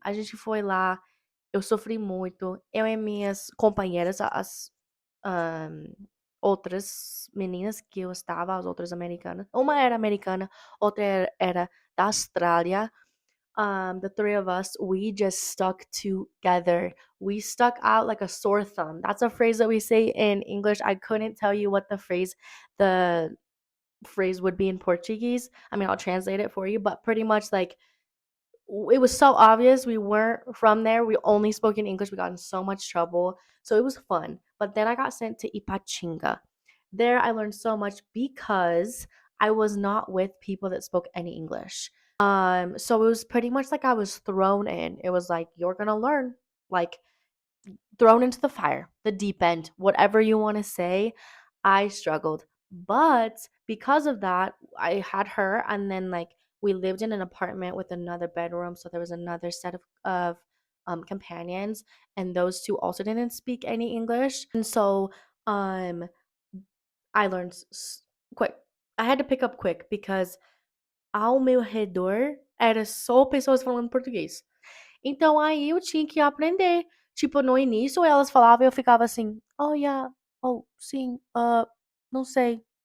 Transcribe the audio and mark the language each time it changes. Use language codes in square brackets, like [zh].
[pt] A gente foi lá, eu sofri muito, eu e minhas companheiras, as hã, outras meninas que eu estava, as outras americanas. Uma era americana, outra era da Austrália. [en] The three of us, we just stuck together. We stuck out like a sore thumb. That's a phrase that we say in English. I couldn't tell you what the phrase would be in Portuguese. I mean, I'll translate it for you, but pretty much like it was so obvious we weren't from there. We only spoke in English. We got in so much trouble. So it was fun. But then I got sent to Ipatinga. There I learned so much because I was not with people that spoke any English. So it was pretty much like I was thrown in. It was like you're gonna learn, like thrown into the fire, the deep end, whatever you want to say. I struggled. But because of that, I had her, and then like we lived in an apartment with another bedroom, so there was another set of companions, and those two also didn't speak any English. And so um I learned quick. I had to pick up quick because [pt] ao meu redor era só pessoas falando português. Então aí eu tinha que aprender. Tipo, no início elas falavam e eu ficava assim: [en] "Oh, yeah. [pt] Oh, sim. Não sei".